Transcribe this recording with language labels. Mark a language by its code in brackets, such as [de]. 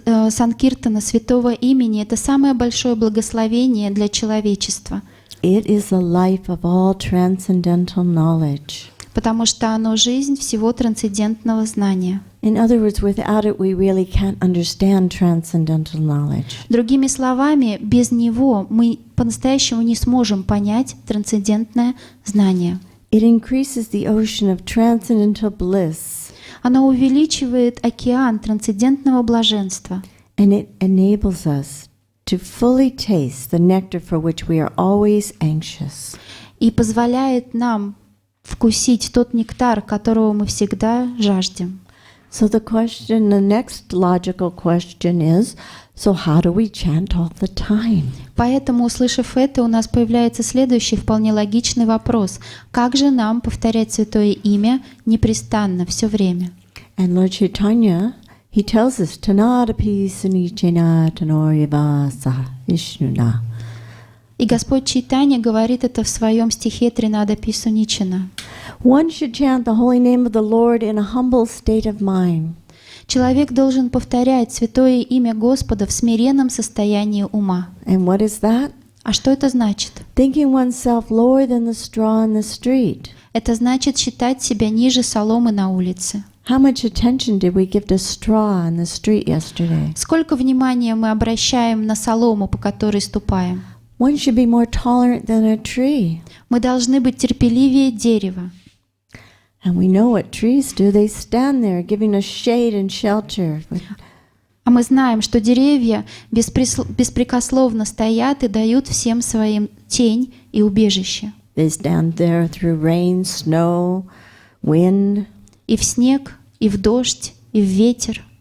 [ru] Санкиртана святого имени — это самое большое благословение для человечества. [en] It is the life of all transcendental knowledge. [ru] Потому что оно жизнь всего трансцендентного знания. [en] In other words, without it, we really can't understand transcendental knowledge. [ru] Другими словами, без него мы по-настоящему не сможем понять трансцендентное знание. [en] It increases the ocean of transcendental bliss. [ru] Оно увеличивает океан трансцендентного блаженства. [en] And it enables us to fully taste the nectar for which we are always anxious. [ru] И позволяет нам вкусить тот нектар, которого мы всегда жаждем. [en] So the next logical question is, so how do we chant all the time? [ru] Поэтому, услышав это, у нас появляется следующий вполне логичный вопрос. Как же нам повторять Святое Имя непрестанно, все время? [en] And Lord Chaitanya, he tells us, [sa] Tanadapi sunichena tanorivasa vishnuna. [ru] И Господь Чайтанья говорит это в своем стихе Тринадапи Суничана. [en] One should chant the holy name of the Lord in a humble state of mind. [ru] Человек должен повторять Святое Имя Господа в смиренном состоянии ума. [en] And what is that? [ru] А что это значит? [en] Thinking oneself lower than the straw in the street. [ru] Это значит считать себя ниже соломы на улице. [en] How much attention did we give to straw in the street yesterday? [ru] Сколько внимания мы обращаем на солому, по которой ступаем? [en] One should be more tolerant than a tree. [ru] Мы должны быть терпеливее дерева. [en] And we know what trees do. They stand there giving us shade and shelter. [ru] А мы знаем, что деревья беспрекословно стоят и дают всем своим тень и убежище. [en] They stand there through rain, snow, wind. [ru] И в снег, и в дождь, и в ветер,